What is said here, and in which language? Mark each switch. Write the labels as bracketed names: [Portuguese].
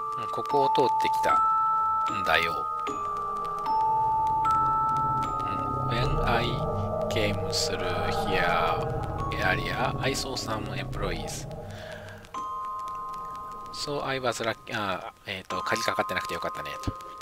[Japanese] ここを通ってきたんだよ。 [English] When I came through here area, I saw some employees. So I was lucky. [Japanese] 鍵かかってなくてよかったねと。